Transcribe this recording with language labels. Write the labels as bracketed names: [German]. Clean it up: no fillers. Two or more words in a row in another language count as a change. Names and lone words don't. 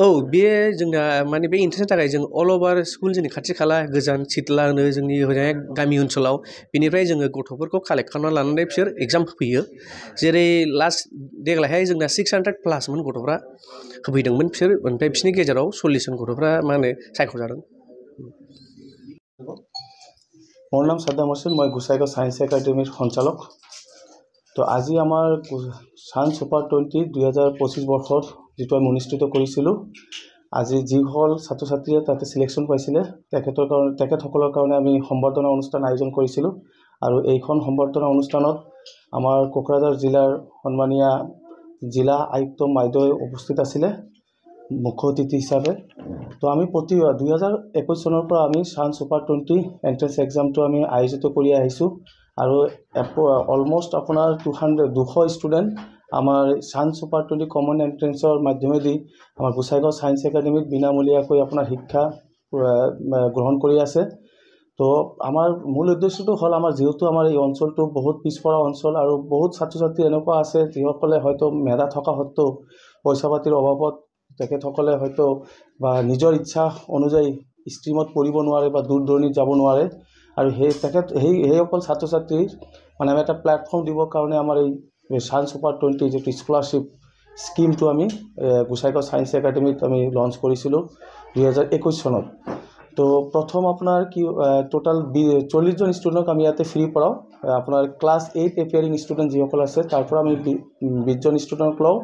[Bodo] औ बे जोंना माने बे इन्ट्रेन्सनि थाखाय जों अल अभार स्कुल जोंनि खाथि खाला गोजान सिथला होनो जोंनि हरैहाय गामि ओनसोलाव बेनिफ्राय जोङो गथ'फोरखौ कालेक्ट खालामना लानानै बिसोर एग्जाम होफैयो। जेरै लास्ट देग्लायहाय जोंना 600+ मोन गथ'फ्रा होफैदोंमोन बिसोर ओमफ्राय बिसोरनि गेजेराव 40 जन गथ'फ्रा मा होनो सायख'जादों। [Assamese] মোৰ নাম সাদ্দাম হোসেন, মই গোসাইগাঁও সায়েন্স একাডেমিৰ সঞ্চালক। তো আজি আমাৰ সান সুপাৰ 20 2025 বৰ্ষৰ যিটো আমি অনুষ্ঠিত কৰিছিলোঁ, আজি যিসকল ছাত্ৰ ছাত্ৰীয়ে তাতে চিলেকশ্যন পাইছিলে তেখেতসকলৰ কাৰণে আমি সম্বৰ্ধনা অনুষ্ঠান আয়োজন কৰিছিলোঁ। আৰু এইখন সম্বৰ্ধনা অনুষ্ঠানত আমাৰ কোকৰাঝাৰ জিলাৰ সন্মানীয় জিলা আয়ুক্ত বাইদেউ উপস্থিত আছিলে মুখ্য অতিথি হিচাপে। তো আমি প্ৰতি 2021 চনৰ পৰা আমি सान सुपार 20 এণ্ট্ৰেন্স এক্সামটো আমি আয়োজিত কৰি আহিছোঁ। আৰু অলমষ্ট আপোনাৰ 200 ষ্টুডেণ্ট আমাৰ सान सुपार 20 কমন এণ্ট্ৰেন্সৰ মাধ্যমেদি আমাৰ গোসাইগাঁও সায়েন্স একাডেমীত বিনামূলীয়াকৈ আপোনাৰ শিক্ষা গ্ৰহণ কৰি আছে। তো আমাৰ মূল উদ্দেশ্যটো হ'ল আমাৰ যেহেতু আমাৰ এই অঞ্চলটো বহুত পিছপৰা অঞ্চল আৰু বহুত ছাত্ৰ ছাত্ৰী এনেকুৱা আছে যিসকলে হয়তো মেধা থকা সত্ত্বেও পইচা পাতিৰ অভাৱত তেখেতসকলে হয়তো বা নিজৰ ইচ্ছা অনুযায়ী ষ্ট্ৰীমত পঢ়িব নোৱাৰে বা দূৰ দূৰণিত যাব নোৱাৰে। আৰু সেইসকল ছাত্ৰ ছাত্ৰীৰ মানে আমি এটা প্লেটফৰ্ম দিবৰ কাৰণে আমাৰ এই सान सुपार 20 যিটো স্কলাৰশ্বিপ স্কিমটো আমি গোসাইগাঁও সায়েন্স একাডেমীত আমি লঞ্চ কৰিছিলোঁ 2021 চনত। তো প্ৰথম আপোনাৰ কি টোটাল 40 জন ষ্টুডেণ্টক আমি ইয়াতে ফ্ৰী পঢ়াওঁ। আপোনাৰ ক্লাছ 8 এপিয়াৰিং ষ্টুডেণ্ট যিসকল আছে তাৰ পৰা আমি 20 জন ষ্টুডেণ্টক লওঁ।